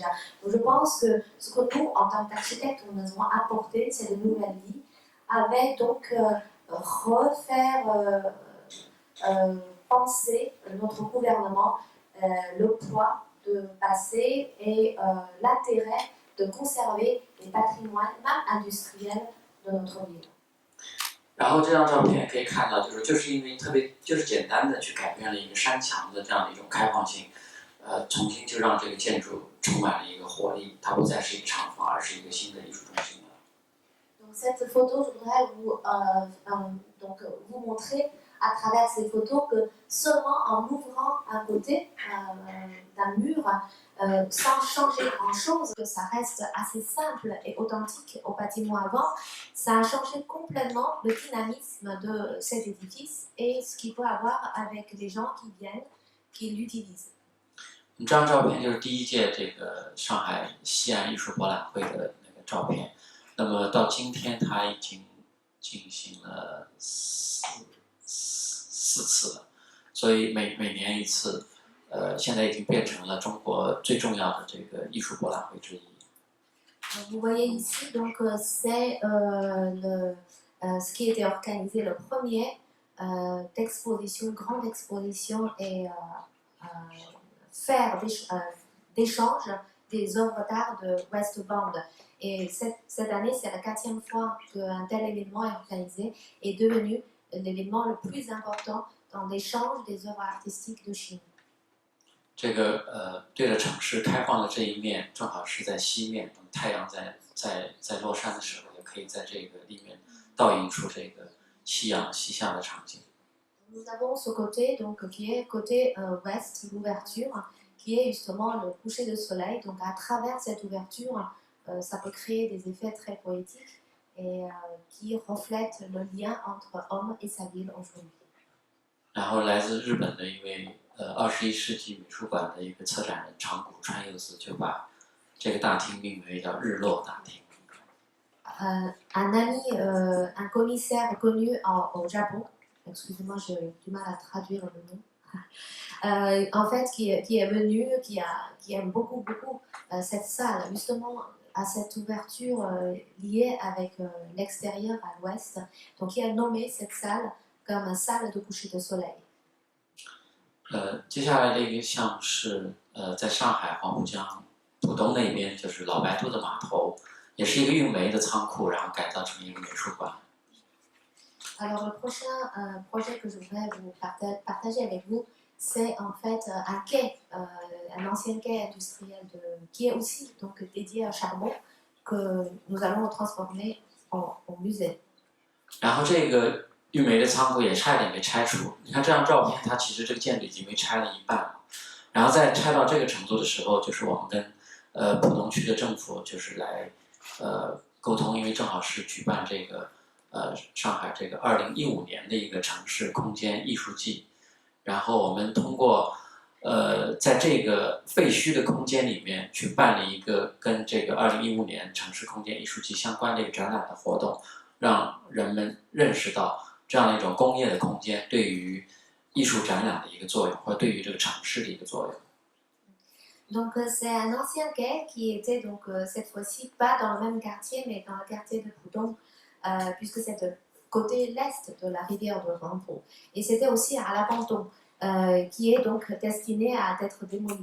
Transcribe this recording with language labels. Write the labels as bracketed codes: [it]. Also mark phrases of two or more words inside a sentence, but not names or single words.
[fr] Donc je pense que ce que nous, en tant qu'architectes, nous avons apporté, c'est de nouvelles vies, avec donc refaire penser notre gouvernement le poids de passé et l'intérêt de conserver les patrimoines, même industriels, de notre ville. [zh] 然后这张照片可以看到，就是因为特别就是简单的去改变了一个山墙的这样的一种开放性，重新就让这个建筑充满了一个活力，它不再是一个厂房，而是一个新的艺术中心了。 [fr] Donc cette photo, je voudrais vous montrer à travers ces photos que seulement en ouvrant un côté d'un mur, sans changer grand-chose, que ça reste assez simple et authentique au bâtiment avant, ça a changé complètement le dynamisme de cet édifice et ce qu'il peut avoir avec les gens qui viennent, qui l'utilisent. [zh] 这张照片就是第1届这个上海西岸艺术博览会的那个照片。那么到今天，它已经进行了4次了，所以每年1次，现在已经变成了中国最重要的这个艺术博览会之一。 [fr] Vous voyez ici, donc c'est ce qui était organisé le premier d'exposition, grande exposition et faire d'échange des œuvres d'art de Westbound. Et cette année, c'est la 4e fois qu'un tel événement est organisé et est devenu l'événement le plus important dans l'échange des œuvres artistiques de Chine. [zh] 这个对着城市开放的这一面，正好是在西面，太阳在落山的时候，也可以在这个里面倒映出这个夕阳西下的场景。 [fr] Nous avons ce côté donc qui est côté ouest, l'ouverture, qui est justement le coucher de soleil. Donc à travers cette ouverture, ça peut créer des effets très poétiques et qui reflètent le lien entre homme et sa ville aujourd'hui. [zh] 然后来自日本的一位21世纪美术馆的一个策展人长谷川佑子就把这个大厅命名为叫日落大厅。 [fr] Un ami, un commissaire connu au Japon, excusez-moi, j'ai du mal à traduire le nom, en fait qui est venu, qui aime beaucoup cette salle, justement à cette ouverture liée avec l'extérieur à l'ouest, donc il a nommé cette salle comme une salle de coucher de soleil. [zh] 接下来这个像是在上海黄浦江浦东那边，就是老白兔的码头，也是一个运煤的仓库，然后改造成一个美术馆。 [fr] Alors le prochain projet que je voudrais vous partager avec vous, c'est en fait un quai, un ancien quai industriel qui est aussi donc dédié au charbon, que nous allons transformer en musée. [zh] 然后这个玉梅的仓库也差一点被拆除。你看这张照片，它其实这个建筑已经被拆了一半了。然后在拆到这个程度的时候，就是我们跟浦东区的政府就是来沟通，因为正好是举办这个上海这个2015年的一个城市空间艺术季，然后我们通过在这个废墟的空间里面去办了一个跟这个2015年城市空间艺术季相关的一个展览的活动，让人们认识到这样的一种工业的空间对于艺术展览的一个作用，或者对于这个城市的一个作用。 [fr] Donc c'est un ancien quai qui était donc cette fois-ci pas dans le même quartier mais dans le quartier de Pudong puisque c'est de côté l'est de la rivière de Huangpu et c'était aussi à l'abandon qui est donc destiné à être démoli.